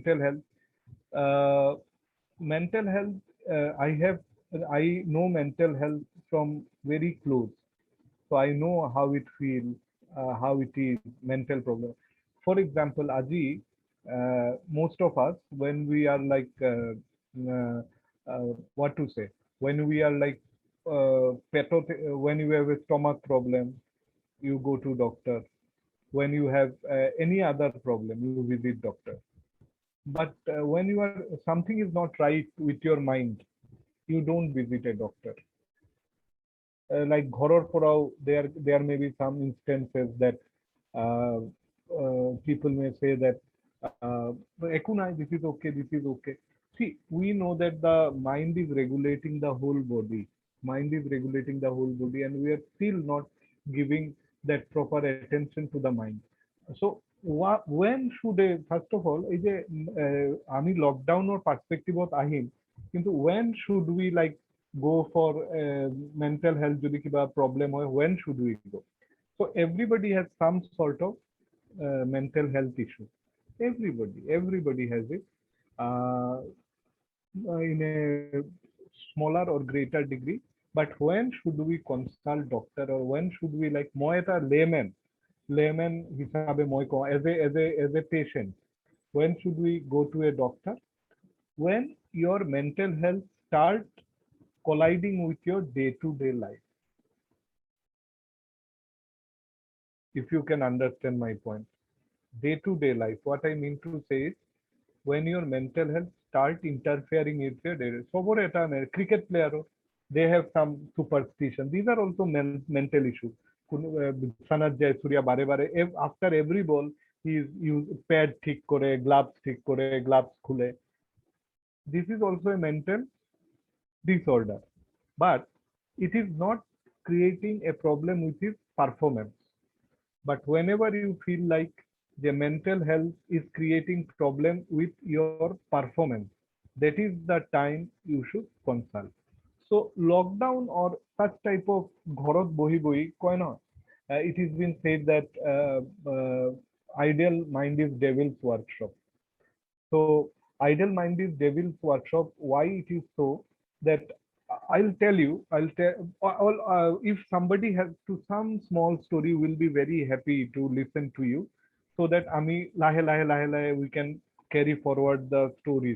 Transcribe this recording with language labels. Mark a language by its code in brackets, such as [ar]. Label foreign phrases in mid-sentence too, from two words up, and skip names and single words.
[en] mental health I know mental health from very close so I know how it feels how it is mental problem for example Aji most of us when we are like what to say when we are like when you have a stomach problem you go to doctor when you have any other problem you visit doctor but when you are something is not right with your mind you don't visit a doctor like [as] ঘৰৰ পৰাও [en] there may be some instances that uh, people may say that [as] একো নাই [en] this is okay see we know that the mind is regulating the whole body mind is regulating the whole body and we are still not giving that proper attention to the mind so when should first of all [as] এই যে আমি লকডাউনৰ পার্সপেক্টিভত আহিম কিন্তু [en] when should we like go for mental health [as] যদি কিবা problem হয় [en] when should we go so everybody has some sort of mental health issue everybody has it uh, in a smaller or greater degree but when should we consult doctor or when should we like [as] মই এটা layman হিসাবে মই কওঁ [en] as a patient when should we go to a doctor when your mental health start colliding with your day-to-day life. If you can understand my point, day-to-day life, what I mean to say is when your mental health start interfering with your day. [as] সবৰ এটা [en] cricket player, they have some superstition. These are also mental issues. Sanat Jayasuriya [bn] বারে বারে [en] after every ball he is use pad [bn] ঠিক করে, gloves ঠিক করে, gloves খুলে. [en] This is also a mental disorder, but it is not creating a problem with his performance. But whenever you feel like the mental health is creating problem with your performance, that is the time you should consult. So lockdown or such type of [as] ঘরত বহি বহি কয় ন, [en] it has been said that ideal mind is devil's workshop. So ideal mind is devil's workshop. Why it is so? That I'll tell you. I'll tell. If somebody has to some small story, will be very happy to listen to you, so that [as] আমি লাহে লাহে লাহে লাহে [en] we can carry forward the stories.